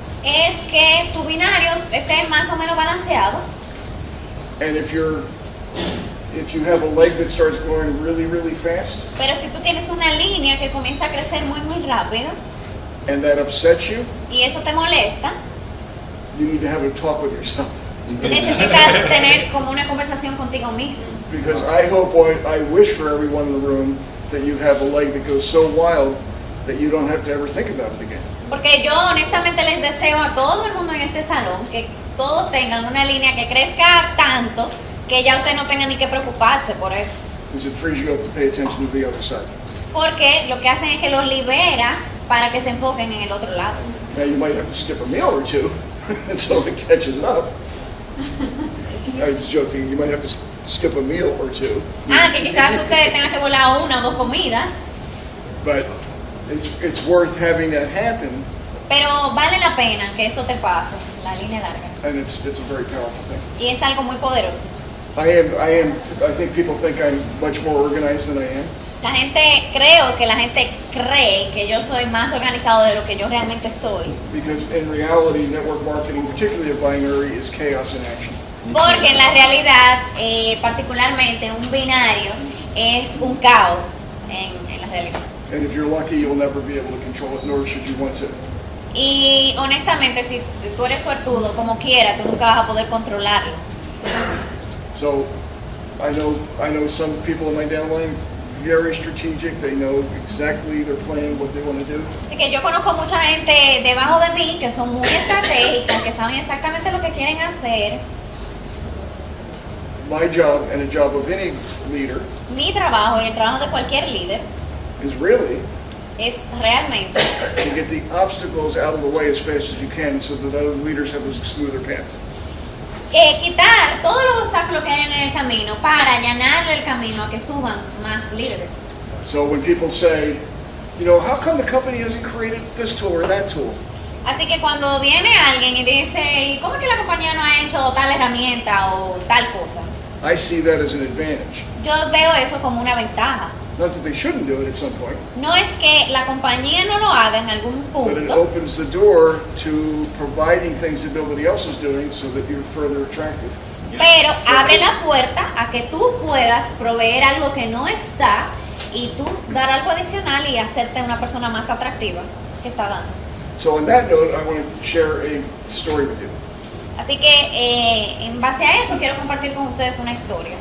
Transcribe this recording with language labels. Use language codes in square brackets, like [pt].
[es] es que tu binario esté más o menos balanceado. [en] and if you have a leg that starts growing really, really fast, [es] Pero si tú tienes una línea que comienza a crecer muy muy rápido [en] and that upsets you, [es] y eso te molesta, [en] you need to have a talk with yourself. [es] necesitas tener como una conversación contigo mismo. [en] Because I wish for everyone in the room that you have a leg that goes so wild that you don't have to ever think about it again. [es] Porque yo honestamente les deseo a todo el mundo en este salón que todos tengan una línea que crezca tanto que ya usted no tenga ni que preocuparse por eso. [en] Because it frees you up to pay attention to the other side. [es] Porque lo que hacen es que los libera para que se enfoquen en el otro lado. [en] Now you might have to skip a meal or two until it catches up. I was joking, you might have to skip a meal or two. [es] Que quizás usted tenga que volar una o dos comidas, [en] But it's worth having that happen, [es] pero vale la pena que eso te pase, la línea larga. [en] and it's a very powerful thing. [es] Y es algo muy poderoso. [en] I think people think I'm much more organized than I am. [es] Creo que la gente cree que yo soy más organizado de lo que yo realmente soy. [en] Because in reality, network marketing, particularly a binary, is chaos in action. [es] Porque en la realidad, particularmente un binario, es un caos en la realidad. [en] And if you're lucky, you'll never be able to control it, nor should you want to. [es] Y honestamente, si tú eres suertudo, como quiera, tú nunca vas a poder controlarlo. [en] So I know some people in my downline very strategic. They know exactly they're playing what they want to do. [es] Así que yo conozco mucha gente debajo de mí que son muy estratégicas, que saben exactamente lo que quieren hacer. [en] My job and the job of any leader [es] Mi trabajo y el trabajo de cualquier líder [en] is really [es] es realmente [en] to get the obstacles out of the way as fast as you can so that other leaders have a smoother path. [es] quitar todos los obstáculos que hay en el camino para allanarle el camino a que suban más líderes. [en] So when people say, you know, how come the company hasn't created this tool or that tool? [es] Así que cuando viene alguien y dice, ¿y cómo es que la compañía no ha hecho tal herramienta o tal cosa? [en] I see that as an advantage. [es] Yo veo eso como una ventaja. [en] Not that they shouldn't do it at some point, [es] No es que la compañía no lo haga en algún [en] but it [es] punto, [en] opens the door to providing things that nobody else is doing so that you're further attractive. [es] pero abre la puerta a que tú puedas proveer algo que no está y tú dar algo adicional y hacerte una persona más atractiva que está dando. [en] So on that note, I want to share a story with you. [es] Así que en base a eso quiero compartir con ustedes una historia.